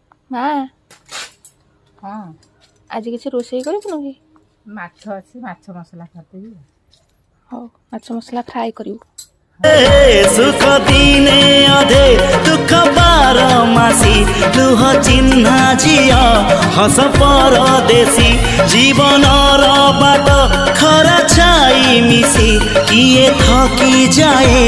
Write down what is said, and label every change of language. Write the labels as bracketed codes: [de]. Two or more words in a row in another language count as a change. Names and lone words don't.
[or] ମା ହଁ ଆଜି କିଛି ରୋଷେଇ କରିବୁନି କି? ମାଛ ଅଛି, ମାଛ ମସଲା କରିଦେବି। ହଉ ମାଛ ମସଲା ଫ୍ରାଏ କରିବୁ। ସୁଖ ଦିନେ ଅଧେ ଦୁଃଖ ବାର ମାସୀ ଲୁହ ଚିହ୍ନା ଝିଅ ହସ ପରଦେଶୀ ଜୀବନ ବାଟ ଖରା ଛାଇ ମିଶି କିଏ ଥକି ଯାଏ